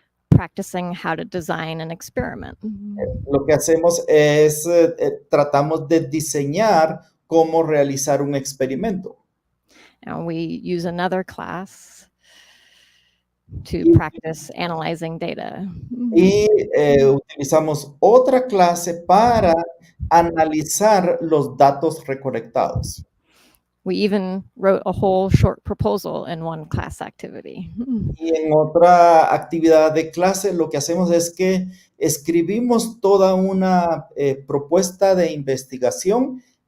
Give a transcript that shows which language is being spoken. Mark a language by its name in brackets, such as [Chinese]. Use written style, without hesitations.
[English] practicing how to design an experiment. [Spanish] Lo que hacemos es tratamos de diseñar cómo realizar un experimento. [English] And we use another class to practice analyzing data. [Spanish] Y utilizamos otra clase para analizar los datos recolectados. [English] We even wrote a whole short proposal in one class activity. [Spanish] Y en otra actividad de clase lo que hacemos es que escribimos toda una propuesta de investigación